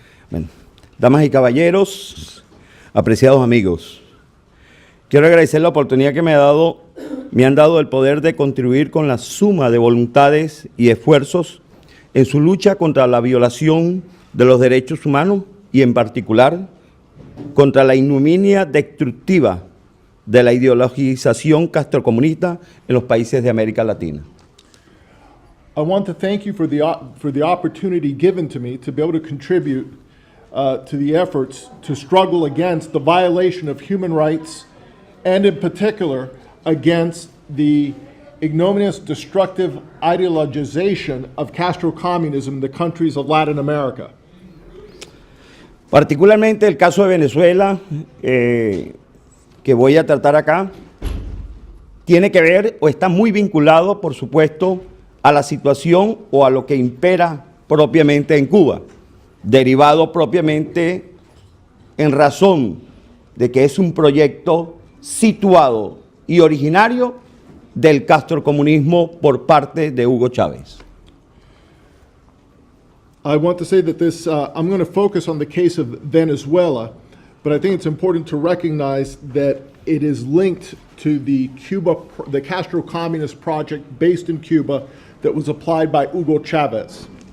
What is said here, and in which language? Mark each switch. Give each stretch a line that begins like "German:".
Spanish: Bueno, damas y caballeros, apreciados amigos, quiero agradecer la oportunidad que me han dado el poder de contribuir con la suma de voluntades y esfuerzos en su lucha contra la violación de los derechos humanos y en particular contra la ignominia destructiva de la ideologización castrocomunista en los países de América Latina.
English: I want to thank you for the opportunity given to me to be able to contribute to the efforts to struggle against the violation of human rights and in particular against the ignominious destructive ideologization of Castro communism in the countries of Latin America.
Spanish: Particularmente el caso de Venezuela, que voy a tratar acá, tiene que ver o está muy vinculado, por supuesto, a la situación o a lo que impera propiamente en Cuba, derivado propiamente en razón de que es un proyecto situado y originario del castrocomunismo por parte de Hugo Chávez.
English: I want to say that I'm going to focus on the case of Venezuela, but I think it's important to recognize that it is linked to the Castro Communist Project based in Cuba that was applied by Hugo Chavez.